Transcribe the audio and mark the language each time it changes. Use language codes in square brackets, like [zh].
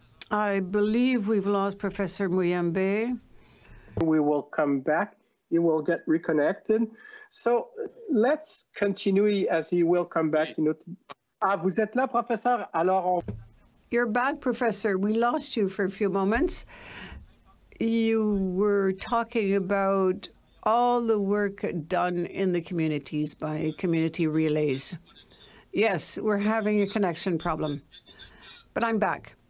[en] I believe we've lost Professor Muyambe. We will come back. He will get reconnected. So let's continue as he will come back. [fr] Vous êtes là, professeur? Alors [en] You're back, Professor. We lost you for a few moments. You were talking about all the work done in the communities by community relays. Yes, we're having a connection problem, but I'm back.